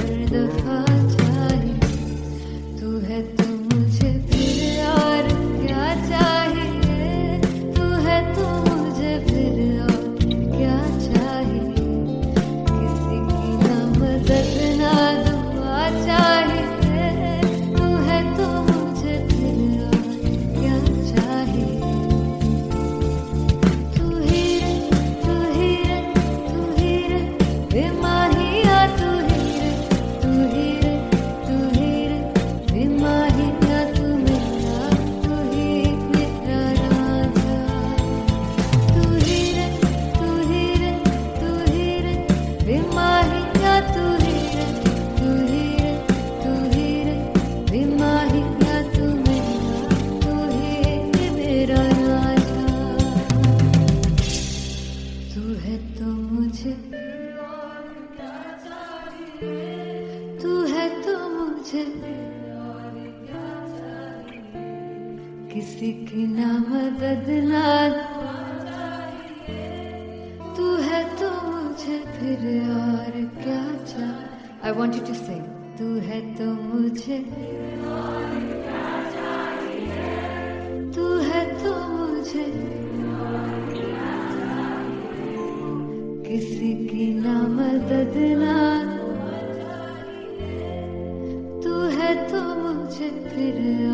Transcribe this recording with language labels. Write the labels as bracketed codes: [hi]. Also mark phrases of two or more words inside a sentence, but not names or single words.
[hi] दफा चाहिए, तू है तो मुझे फिर और क्या चाहिए, तू है तो मुझे फिर और क्या चाहिए, किसी की ना मदद ना दुआ चाहिए, तू है तो मुझे फिर और क्या चाहिए, तू ही रे तू ही रे तू ही रे बेमाहिया, तू ही रे तू ही रे तू ही रे बेमाहिया, तू मेरा तू ही मेरा राजा, तू ही रे तू ही रे तू ही रे बेमाहिया, तू ही रे तू ही रे तू ही रे बेमाहिया, तू मेरा तू ही मेरा राजा, तू है तो मुझे तू है तो मुझे किसी की ना मदद ना तू है तो मुझे फिर और क्या चाहिए। [en] I want you to sing. [hi] तू है तो मुझे तू है तो मुझे किसी की ना मदद ना तू है तो मुझे फिर